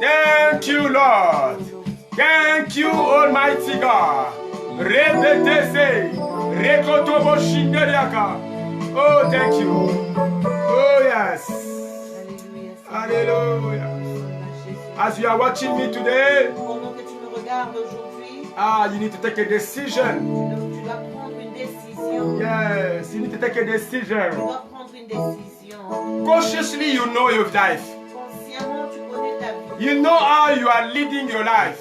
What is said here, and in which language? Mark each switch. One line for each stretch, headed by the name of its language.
English: Thank you, Lord. Thank you, Almighty God. Rebetese, rekotobo shinderiaka. Oh, thank you. Oh, yes. Alléluia. Hallelujah. As you are watching me today,
French: Pendant que tu me regardes aujourd'hui,
English: you need to take a decision.
French: tu dois prendre une décision.
English: Yes, you need to take a
French: Tu
English: decision.
French: dois prendre une décision.
English: Consciously, you know your life.
French: Consciemment, tu connais ta vie.
English: You know how you are leading your life.